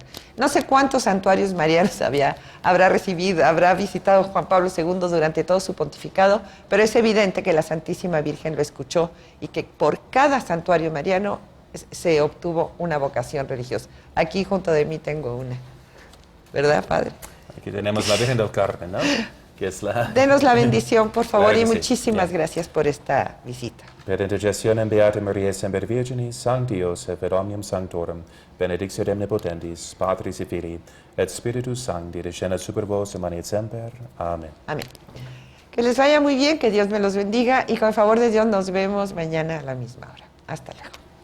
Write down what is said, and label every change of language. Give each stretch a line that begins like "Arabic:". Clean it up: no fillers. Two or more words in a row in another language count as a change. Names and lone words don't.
Spanish: No sé cuántos santuarios marianos habrá visitado Juan Pablo II durante todo su pontificado, pero es evidente que la Santísima Virgen lo escuchó y que por cada santuario mariano se obtuvo una vocación religiosa. Aquí junto de mí tengo una. ¿Verdad, Padre? Aquí tenemos la Virgen del Carmen, ¿no? Que es la... Denos la bendición, por favor, Claro y que sí. muchísimas Bien. gracias por esta visita.
Latin: Per intercessione Beata Maria Semper Virginis, Sanctius et Omnium Sanctorum, benedictio omnipotentis, Patris et Filii, et Spiritus Sancti, descendat super vos et manet semper.
Spanish: Amén. Amén. Que les vaya muy bien, que Dios me los bendiga y con el favor de Dios nos vemos mañana a la misma hora. Hasta luego.